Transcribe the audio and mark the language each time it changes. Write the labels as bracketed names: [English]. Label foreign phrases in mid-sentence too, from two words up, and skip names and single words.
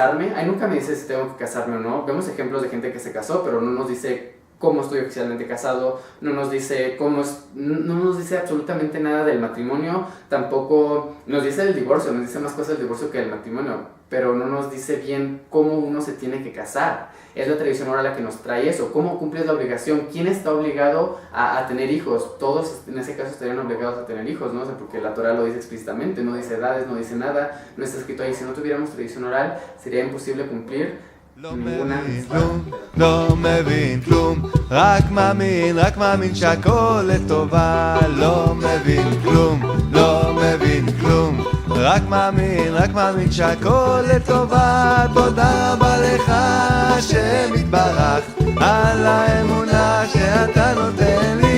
[Spanish] Ahí nunca me dice si tengo que casarme o no. Vemos ejemplos de gente que se casó, pero no nos dice cómo estoy oficialmente casado, no nos dice no nos dice absolutamente nada del matrimonio, tampoco nos dice del divorcio, nos dice más cosas del divorcio que del matrimonio, pero no nos dice bien cómo uno se tiene que casar. Es la tradición oral la que nos trae eso, cómo cumples la obligación, quién está obligado a tener hijos. Todos en ese caso estarían obligados a tener hijos, ¿no? O sea, porque la Torah lo dice explícitamente, no dice edades, no dice nada, no está escrito ahí. Si no tuviéramos tradición oral sería imposible cumplir ninguna. [Hebrew] לא מבין כלום, רק מאמין שהכל לטובה. לא מבין כלום, לא מבין כלום, רק מאמין שהכל לטובה. תודה רבה לך השם יתברך על האמונה שאתה נותן לי.